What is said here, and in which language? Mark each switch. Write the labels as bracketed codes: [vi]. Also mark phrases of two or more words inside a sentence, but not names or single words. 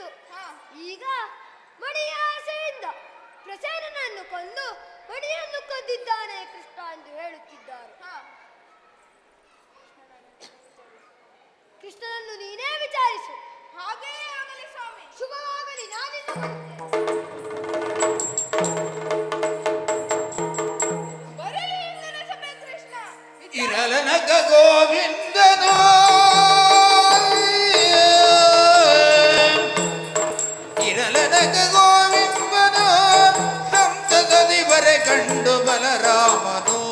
[kn] ಈಗ ಮಣಿಯ ಆಸೆಯಿಂದ ಪ್ರಸೇನನನ್ನು ಕೊಂದು ಮಣಿಯನ್ನು ಕದ್ದಿದ್ದಾನೆ ಕೃಷ್ಣ ಎಂದು ಹೇಳುತ್ತಿದ್ದಾರೆ. ಕೃಷ್ಣನನ್ನು ನೀನೇ ವಿಚಾರಿಸು. ಹಾಗೆಯೇ ಆಗಲಿ ಸ್ವಾಮಿ. ಶುಭವಾಗಲಿ. ನಾನಿನ್ನು ಬರಲಿ ಎಂದನೆ ಸಭೆ ಕೃಷ್ಣ. ಇರಲನಕ ಗೋವಿಂದನು ಇರಲನಕ ಗೋವಿಂದನು ಸಂತದಲ್ಲಿ ಬರೆ ಕಂಡು ಬಲರಾಮನು.